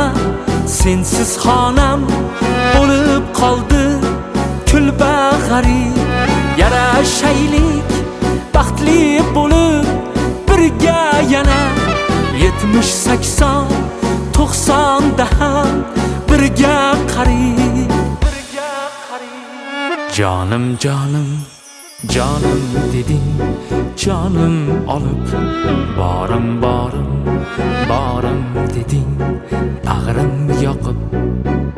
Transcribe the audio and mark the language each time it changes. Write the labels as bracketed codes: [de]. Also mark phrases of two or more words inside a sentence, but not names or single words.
[uz] Sensiz xonam bo'lib qoldi kulbag'ari. Yarashaylik baxtli bo'lib birga yana. 70-80 90da ham birga qarib. [tr] Canım canım, canım dedin, canım alıp barım barım, barım dedin, ağrım yakıp.